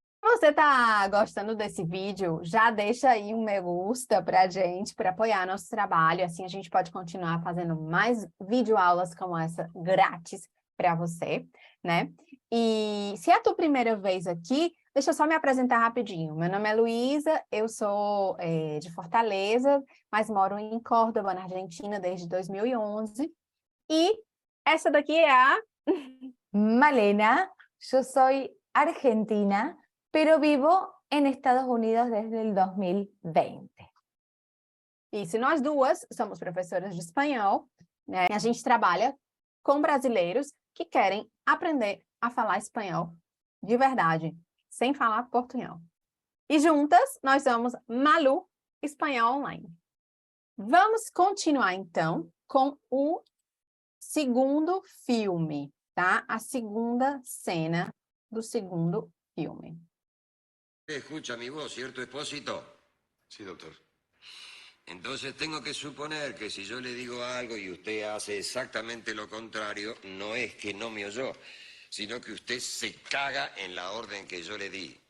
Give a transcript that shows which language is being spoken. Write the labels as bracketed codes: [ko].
[pt] Se você está gostando desse vídeo, já deixa aí um [es] me gusta [pt] para a gente, para apoiar nosso trabalho, assim a gente pode continuar fazendo mais videoaulas como essa, grátis para você, né? E se é a tua primeira vez aqui, deixa eu só me apresentar rapidinho. Meu nome é Luísa, eu sou de Fortaleza, mas moro em Córdoba, na Argentina, desde 2011. E essa daqui é a... [es] Malena, yo soy argentina, pero vivo en Estados Unidos desde el 2020. [pt] E se nós duas somos professoras de espanhol, né? A gente trabalha com brasileiros que querem aprender a falar espanhol de verdade, sem falar portunhol. E juntas, nós somos Malu Espanhol Online. Vamos continuar, então, com o segundo filme, tá? A segunda cena do segundo filme. [es] Escucha mi voz, ¿cierto, Expósito? Sí, doctor. Entonces tengo que suponer que si yo le digo algo y usted hace exactamente lo contrario, no es que no me oyó, sino que usted se caga en la orden que yo le di.